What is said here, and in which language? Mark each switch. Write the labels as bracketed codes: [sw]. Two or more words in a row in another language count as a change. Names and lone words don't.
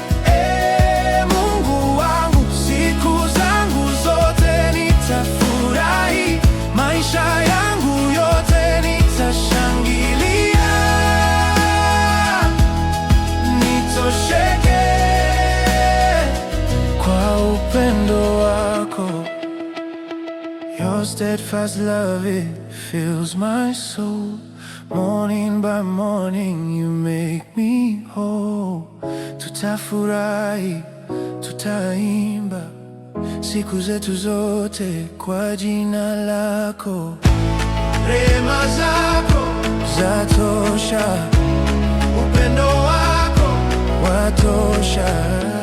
[sw] Ee Mungu wangu, siku zangu zote nitafurahi, maisha yangu yote nitashangilia. Nitosheke kwa upendo wako. [en] Your steadfast love, it fills my soul. Morning by morning, you make me whole. [sw] Tutafurahi, tutaimba siku zetu zote kwa jina lako. Rehema zako zatosha, upendo wako watosha.